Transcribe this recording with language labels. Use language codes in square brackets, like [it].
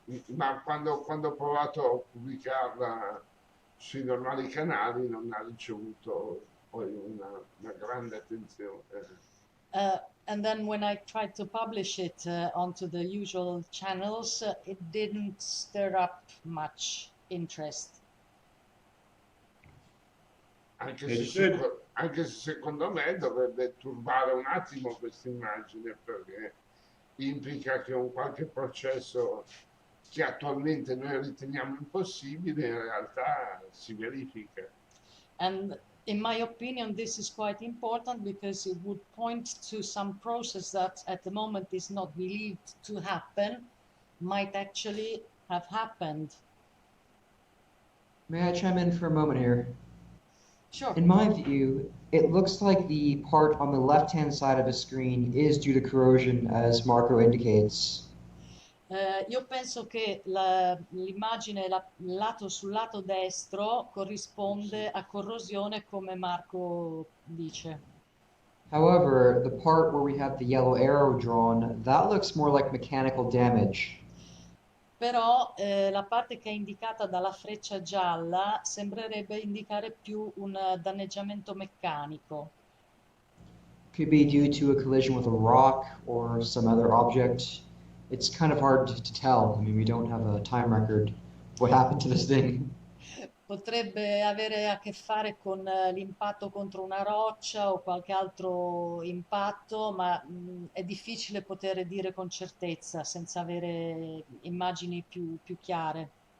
[it] ma quando ho provato a pubblicarla sui normali canali non ha ricevuto poi una grande attenzione. [en] And then when I tried to publish it onto the usual channels, it didn't stir up much interest. [it] Anche se secondo me dovrebbe turbare un attimo questa immagine, perché implica che un qualche processo che attualmente noi riteniamo impossibile in realtà si verifica. [en] And in my opinion, this is quite important because it would point to some process that at the moment is not believed to happen, might actually have happened. May I chime in for a moment here? Sure. In my view, it looks like the part on the left-hand side of the screen is due to corrosion, as Marco indicates. [it] Io penso che l'immagine sul lato destro corrisponde a corrosione, come Marco dice. [en] However, the part where we have the yellow arrow drawn, that looks more like mechanical damage. [it] Però la parte che è indicata dalla freccia gialla sembrerebbe indicare più un danneggiamento meccanico. [en] Could be due to a collision with a rock or some other object. It's kind of hard to tell. I mean, we don't have a time record. What happened to this thing? [it] Potrebbe avere a che fare con l'impatto contro una roccia o qualche altro impatto, ma è difficile poter dire con certezza senza avere immagini più chiare.